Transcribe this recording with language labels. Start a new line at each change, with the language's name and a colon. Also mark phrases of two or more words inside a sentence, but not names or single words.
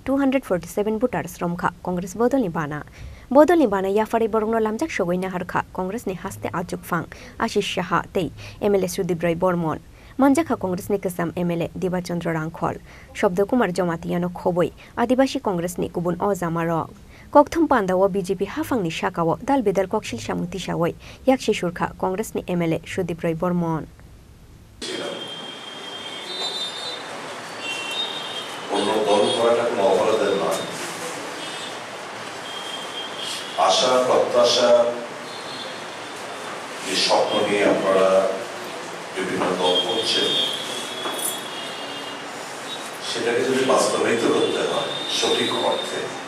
Kok Borok: 247 voters Romkha Congress Bodolni Bana Yapharwi Bohrokno Lamjaksogwi Naharkha Congress ni Haste Achukphang Asish Saha tei MLA Sudip Barman Manjakha Congress ni Kasam MLA Dibachandra Rangkhol Shobdo Kumar Jomatiyano Khoboi Adibasi Congress ni Kubun Ozamarok Koktham Pandawo BJP Hafangni Shakawo Dal Bedal Kokshil Shamuti Shawoi Yakshi Shurkha Congress ni MLA Sudip Barman
Bangla: আশা প্রত্যাশা যে স্বপ্ন নিয়ে আপনারা বিভিন্ন দল করছে সেটাকে যদি বাস্তবায়িত করতে হয় সঠিক অর্থে